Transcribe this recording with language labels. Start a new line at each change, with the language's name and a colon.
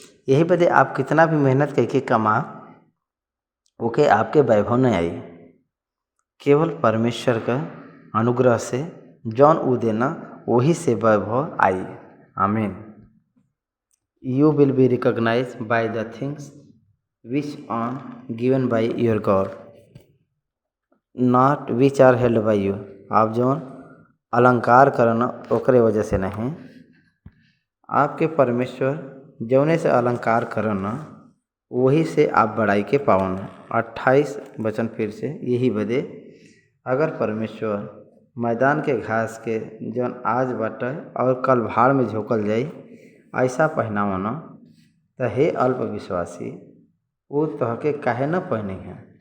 Bhojpuri: यही बदे आप कितना भी मेहनत करके कमा ओके आपके वैभव नहीं आई। केवल परमेश्वर का अनुग्रह से जौन ऊ देना वही से वैभव आई। आमीन।
English: You will be recognized by the things which are given by your God, not which are held by you।
Bhojpuri: आप जौन अलंकार करना ओकरे वजह से नहीं, आपके परमेश्वर जौने से अलंकार करन वही से आप बड़ाई के पावन। 28 वचन फिर से यही बदे, अगर परमेश्वर मैदान के घास के जौन आज बाटे और कल भाड़ में झोंकल जाई ऐसा पहनावन, त हे अल्प विश्वासी वो तहके काहे न पहनी है।